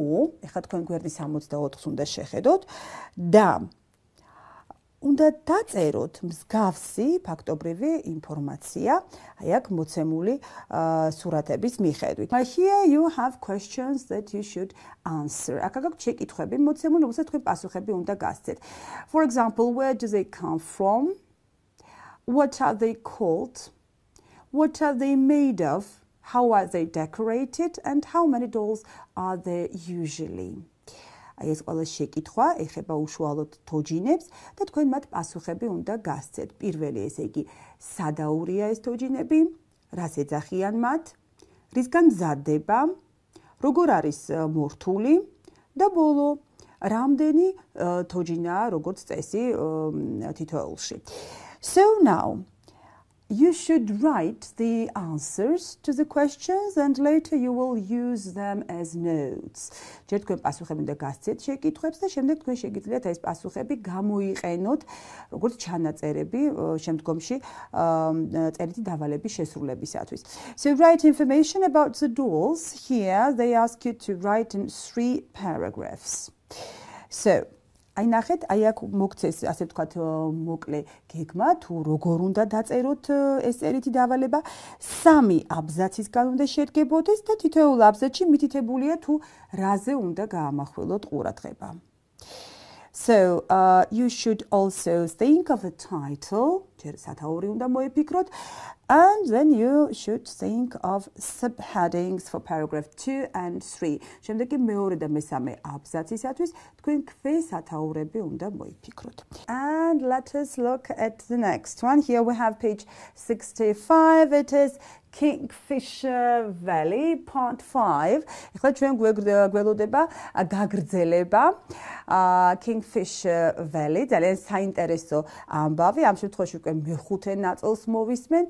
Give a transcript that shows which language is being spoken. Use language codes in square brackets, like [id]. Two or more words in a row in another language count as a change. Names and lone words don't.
[ka] ეხლა თქვენ გვერდი 64-ს უნდა შეხედოთ და უნდა დაწეროთ მსგავსი ფაქტობრივი ინფორმაცია, აი აქ მოცემული სურათების მიხედვით. [en] Here you have questions that you should answer. [ka] აქ გაქვთ შეკითხვები მოცემული, რომელსაც თქვენ პასუხები უნდა გასცეთ. [en] For example, where do they come from? What are they called? What are they made of? How are they decorated? And how many dolls are there usually? [ka] აი ეს ყველა შეკითხვა ეხება უშუალოდ თოჯინებს და თქვენ მათ პასუხები უნდა გასცეთ. პირველი, ესე იგი, სადაურია ეს თოჯინები, რას ეძახიან მათ, რისგან მზადდება, როგორ არის მორთული და ბოლო, რამდენი თოჯინაა როგორც წესი თითოეულში. [en] So now, you should write the answers to the questions and later you will use them as notes. [ka] ჯერ თქვენ პასუხები უნდა გასცეთ შეკითხვებს და შემდეგ თქვენ შეგიძლიათ ეს პასუხები გამოიყენოთ როგორც ჩანაწერები შემდგომში წერითი დავალების შესრულებისათვის. [en] So write information about the dolls. Here they ask you to write in 3 paragraphs. [ka] So აი ნახეთ, აი აქ მოგცეს ასე ვთქვათ მოკლე გეგმა თუ როგორ უნდა დაწეროთ ეს წერითი დავალება. 3 აბზაცისგან უნდა შედგებოდეს და თითოეულ აბზაცში მითითებულია თუ რაზე უნდა გაამახვილოთ ყურადღება. [en] So you should also think of a title, [ka] ჯერ სათაური უნდა მოიფიქროთ, [en] and then you should think of subheadings for paragraph 2 and 3. [ka] შემდეგ კი მეორე და მესამე აბზაცისათვის თქვენ ქვესათაურები უნდა მოიფიქროთ. [en] And let us look at the next one. Here we have page 65. It is Kingfisher Valley, part 5. [ka] ეხლა ჩვენ გველოდება გაგრძელება Kingfisher Valley. ძალიან საინტერესო ამბავი. ამ შემთხვევაში უკვე მეხუთე ნაწილს მოვისმენთ.